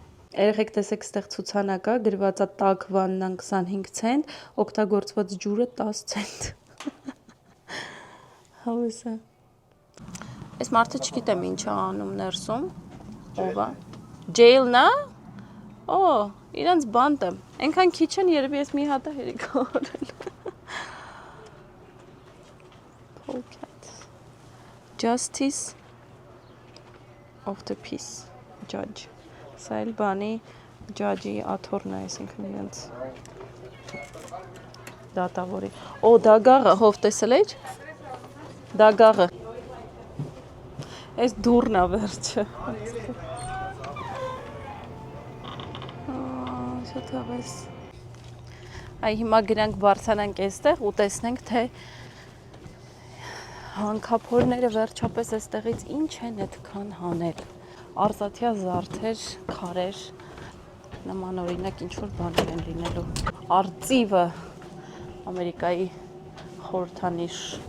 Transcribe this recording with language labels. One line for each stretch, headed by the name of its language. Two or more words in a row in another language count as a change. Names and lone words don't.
Armenian: Երեխեք տեսեք ստեղ ցուցանակա, գրված է տաք վաննան 25 ցենտ, օգտագործված ջուրը 10 ցենտ։ Հավեսա։ Այս մարդը չգիտեմ ինչ է անում ներսում։ Ով է։ Jail-ն է։ Օ, իրանց բանտ է։ Այնքան քիչ են, երևի ես մի հատ հերիք արել։ Pocket.
English: Justice of the peace judge.
Armenian: Սա էլ բանի ջաջի աթոռն է, այսինքն իրենց դատավորի։ Օ, դա գաղը, հով տեսել էիր։ Դա գաղը։ Այս դուրն է վերջը։ Շատ հավես։ Այ հիմա գրանք բարձրանանք այստեղ ու տեսնենք, թե հանքափորները վերջապես այստեղից ինչ են այդքան հանել։ Արծաթյա զարդեր, քարեր, նման օրինակ ինչ-որ բաներ են լինելու։ Արծիվը Ամերիկայի խորհրդանիշ։